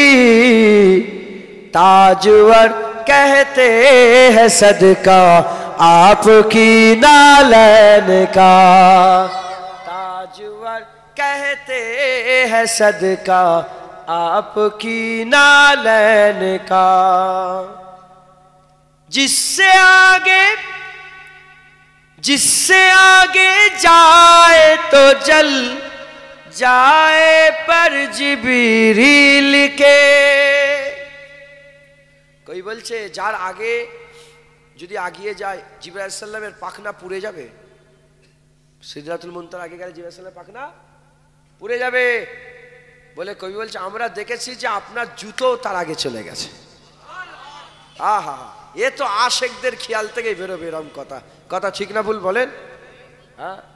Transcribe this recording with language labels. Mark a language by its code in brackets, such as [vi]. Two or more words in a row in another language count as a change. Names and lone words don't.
[ur] تاجور کہتے ہیں صدقہ آپ کی نالین کا تاجور کہتے ہیں صدقہ آپ کی نالین کا جس سے آگے جائے تو جل جائے پر জিবরিল কে [bn] কই বলছে যার আগে যদি আগিয়ে যায় জিবরাইল আলাইহিস সালামের পাখনা পুড়ে যাবে সিদরাতুল মুনতাহার আগে গেলে জিবরাইল আলাইহিস সালামের পাখনা পুড়ে যাবে বলে কই বলছে আমরা দেখেছি যে আপনার জুতো তার আগে চলে গেছে আহা এ তো আশিকদের খেয়াল থেকেই বেরোবে এরকম কথা কথা ঠিক না ভুল বলেন হ্যাঁ